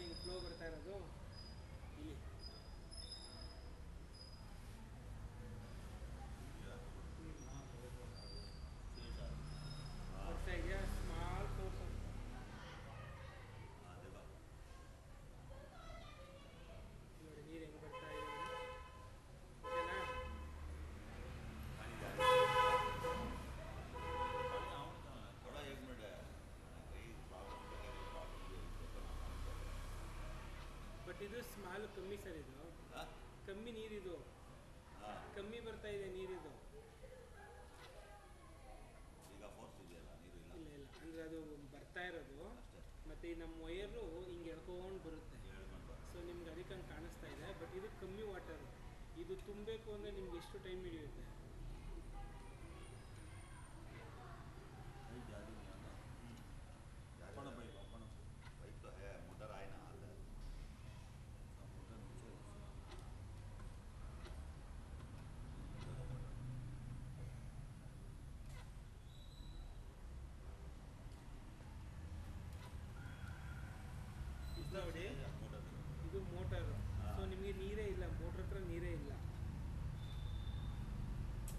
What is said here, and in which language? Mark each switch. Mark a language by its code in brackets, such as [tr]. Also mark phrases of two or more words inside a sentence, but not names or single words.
[kn] ಹಿಂಗೆ ಫ್ಲೋ ಬರ್ತಾ ಇರೋದು ಇಲ್ಲಿ. ಬರ್ತಾ ಇದೆಯಾ? [en] small source [kn] ನೋಡಿ, ನೀರು ಹೆಂಗೆ ಬರ್ತಾ ಇದೆ. ಓಕೆನಾ? [hi] थोड़ा एक मिनट है [kn] ಬಟ್ ಇದು ಸ್ಮಾಲ್ ಕಮ್ಮಿ ಸರ್, ಇದು ಕಮ್ಮಿ ನೀರಿದು, ಕಮ್ಮಿ ಬರ್ತಾ ಇದೆ ನೀರಿದು. ಈಗ ಫೋರ್ಸ್ ಇದೆಯಲ್ಲ, ನೀರು ಇಲ್ಲ. ಇಲ್ಲ ಇಲ್ಲ, ಅಂದರೆ ಅದು ಬರ್ತಾ ಇರೋದು. ಅಷ್ಟೇ. ಮತ್ತು ನಮ್ಮ ವಯರು ಹಿಂಗೆ ಎಳ್ಕೊಂಡು ಬರುತ್ತೆ. ಸೊ ನಿಮ್ಗೆ ಅದಕ್ಕೆ ಹಂಗೆ ಕಾಣಿಸ್ತಾ ಇದೆ. ಬಟ್ ಇದು ಕಮ್ಮಿ ವಾಟರು. ಇದು ತುಂಬಬೇಕು ಅಂದರೆ ನಿಮ್ಗೆ ಎಷ್ಟು ಟೈಮ್ ಹಿಡಿಯುತ್ತೆ? [hi] बाइक तो है, मोटर आए ना हाल है। मोटर नीचे [kn] ಇದು ನೋಡಿ, [hi] मोटर [kn] ಇದು ಮೋಟರು. ಸೊ ನಿಮಗೆ ನೀರೇ ಇಲ್ಲ, ಮೋಟ್ರ್ ಹತ್ರ ನೀರೇ ಇಲ್ಲ.